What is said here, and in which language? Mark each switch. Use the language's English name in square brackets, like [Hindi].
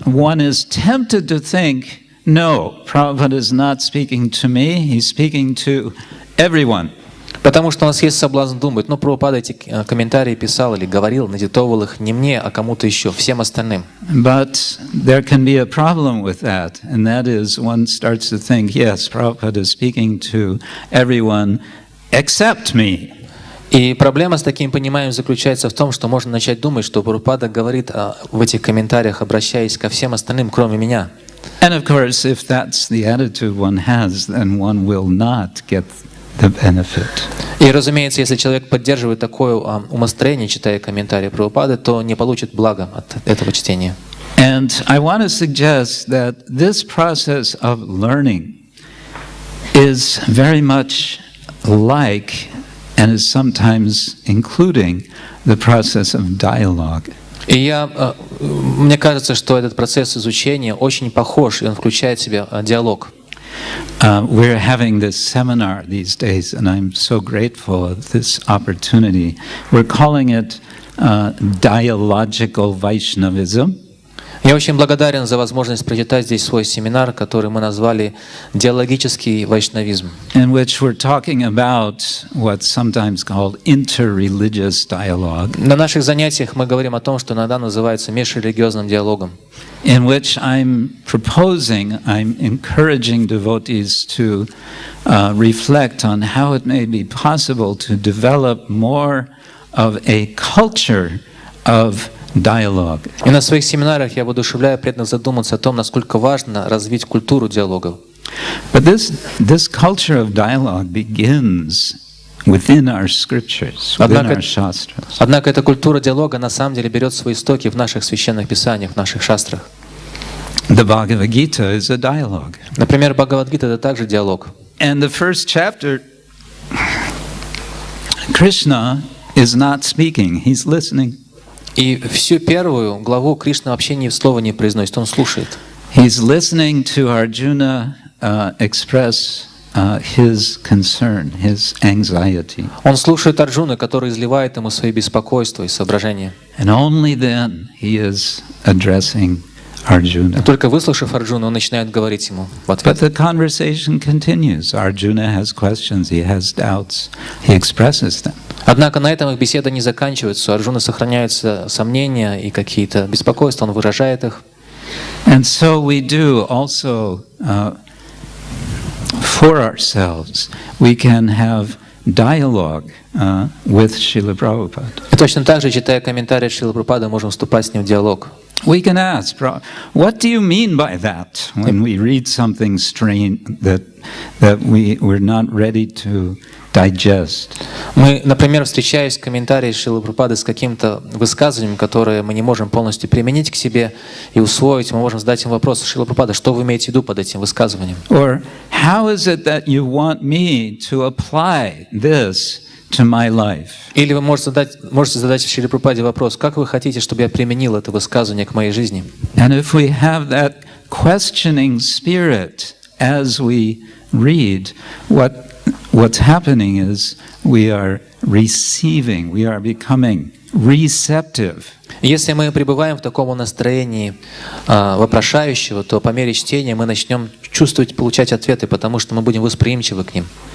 [English] One is tempted to think, no, Prabhupada is not speaking to me, he's speaking to everyone. [Russian] Потому что у нас есть соблазн думать, ну, Прабхупада эти комментарии писал или говорил, надиктовывал их не мне, а кому-то еще, всем остальным. [English] But there can be a problem with that, and that is one starts to think, yes, Prabhupada is speaking to everyone except me. [Russian] И проблема с таким пониманием заключается в том, что можно начать думать, что Прабхупада говорит в этих комментариях, обращаясь ко всем остальным, кроме меня. [English] And of course, if that's the attitude one has, then one will not get the benefit. [Russian] И, разумеется, если человек поддерживает такое умостроение, читая комментарии Прабхупады, то не получит блага от этого чтения. [English] And I want to suggest that this process of learning is very much like, and is sometimes including, the process of dialogue. [Russian] И мне кажется, что этот процесс изучения очень похож, и он включает в себя диалог. [English] We're having this seminar these days, and I'm so grateful of this opportunity. We're calling it dialogical Vaishnavism. [Russian] Я очень благодарен за возможность прочитать здесь свой семинар, который мы назвали «Диалогический вайшнавизм», [English] in which we're talking about what's sometimes called interreligious dialogue. [Russian] На наших занятиях мы говорим о том, что иногда называется межрелигиозным диалогом, [English] in which I'm encouraging devotees to reflect on how it may be possible to develop more of a culture of dialogue. [Russian] И на своих семинарах я воодушевляю преданных задуматься о том, насколько важно развить культуру диалогов. [English] But this culture of dialogue begins within our scriptures, within our shastras. [Russian] Однако эта культура диалога на самом деле берет свои истоки в наших священных писаниях, в наших шастрах. [English] The Bhagavad Gita is a dialogue. [Russian] Например, Бхагавад-гита — это также диалог. [English] And the first chapter, Krishna is not speaking, he's listening. [Russian] И всю первую главу Кришна вообще ни слова не произносит, он слушает. [English] He's listening to Arjuna express his concern, his anxiety. [Russian] Он слушает Арджуна, который изливает ему свои беспокойства и соображения. [English] And only then he is addressing Arjuna. [Russian] И только выслушав Арджуну, он начинает говорить ему в [English] But [Russian] ответ. [English] the conversation continues. Arjuna has questions, he has doubts, he expresses them. [Russian] Однако на этом их беседа не заканчивается. У Арджуны сохраняются сомнения и какие-то беспокойства, он выражает их. [English] And so we do also for ourselves. We can have dialogue with Srila Prabhupada. [Russian] И точно так же, читая комментарии Шрилы Прабхупады, можем вступать с ним в диалог. [English] We can ask, what do you mean by that? When we read something strange that we're not ready to digest. [Russian] Мы, например, встречаясь в комментарии Шрилы Прабхупады с каким-то высказыванием, которое мы не можем полностью применить к себе и усвоить, мы можем задать им вопрос: Шрила Прабхупада, что вы имеете в виду под этим высказыванием? [English] Or how is it that you want me to apply this to my life? [Russian] Или вы можете задать Шриле Прабхупаде вопрос: как вы хотите, чтобы я применил это высказывание к моей жизни? [English] And if we have that questioning spirit as we read, what's happening is we are receiving, we are becoming receptive. [Russian] Если мы пребываем в таком настроении вопрошающего, то по мере чтения мы начнем чувствовать, получать ответы, потому что мы будем восприимчивы к ним.